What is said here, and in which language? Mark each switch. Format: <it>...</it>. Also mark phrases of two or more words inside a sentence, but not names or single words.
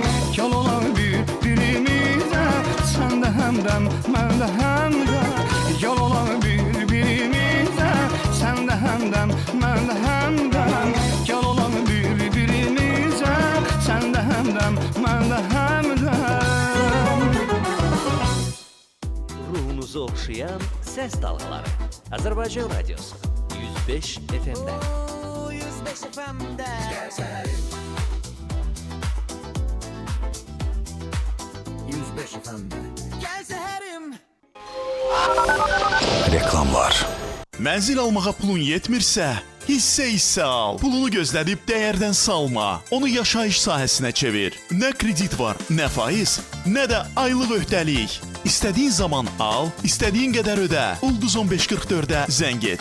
<az>Gəl olaq bir-birimizə, sən də həmdəm, mən də həmdəm. Gəl olaq bir-birimizə, sən də həmdəm, mən də həmdəm. Gəl olaq bir-birimizə, sən də həmdəm, mən də həmdəm.</az> <tr>Ruhunuzu okşayan ses dalgaları. Azerbaycan Radyosu 105 FM'de. 105 FM'de. Yüz beş efendim. Gel seherim. Reklamlar.</tr> <az>Mənzil almağa pulun yetmirsə, hissə al. Pulunu gözlədib dəyərdən salma. Onu yaşayış sahəsinə çevir. Nə kredit var, nə faiz, nə də aylıq öhdəlik. İstədiyin zaman al, istədiyin qədər ödə. Ulduz 1544-ə zəng et.</az>